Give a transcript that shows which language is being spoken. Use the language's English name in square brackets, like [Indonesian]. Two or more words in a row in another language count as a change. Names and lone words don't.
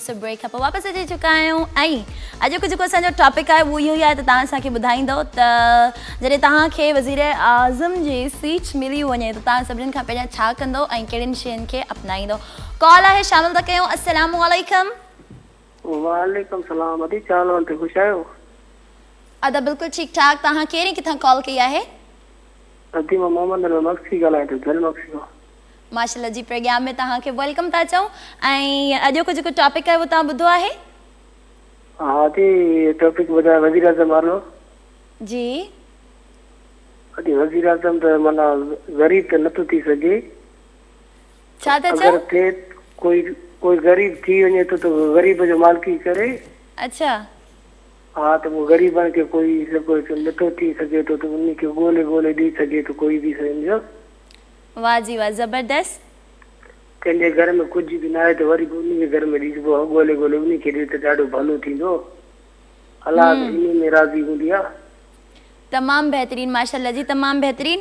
[Sindhi] सो ब्रेक खां पोइ वापसि अची चुका आहियूं ऐं अॼु जेको असांजो टॉपिक आहे उहो इहो ई आहे त तव्हां असांखे ॿुधाईंदो त जॾहिं तव्हांखे वज़ीर आज़म जी सीट मिली वञे त तव्हां सभिनीनि खां पहिरियां छा कंदो ऐं कहिड़ियुनि शयुनि खे अपनाईंदो। कॉल आहे शामिल था कयूं। [Arabic] السلام عليكم. وعليكم السلام. [Sindhi] अदी चाल ते ख़ुशि आहियो? अदा बिल्कुलु ठीकु ठाक। तव्हां कहिड़ी किथां कॉल कई आहे? अदी मां मोहम्मद मक्सी ॻाल्हायां थो जल मक्सी खां। माशाल्लाह जी प्रोग्राम में तव्हांखे वेलकम था चऊं ऐं अॼोको जेको टॉपिक आहे उहो तव्हां ॿुधो आहे? हा अदी टॉपिक ॿुधायो वज़ीर आज़म वारो। जी अदी वज़ीर आज़म त माना ग़रीब त नथो थी सघे। छा था अगरि चओ? थिए कोई ग़रीब थी वञे त ग़रीब जो मालिकी करे। अच्छा [Hindi] हाँ तो वो [Sindhi] गरीबन के कोई नथो थी सके तो उनखे ॻोल्हे ॻोल्हे ॾेई सघे तो कोई बि सम्झो। वाह जी वाह ज़बरदस्त। कंहिंजे घर में कुझु बि न आहे त वरी बि उनजे घर में ॾिसबो ॻोल्हे ॻोल्हे उनखे ॾे त ॾाढो भलो थींदो। अलाह इन में राज़ी हूंदी आहे। तमामु बहितरीन माशाल्लाह जी तमामु बहितरीन।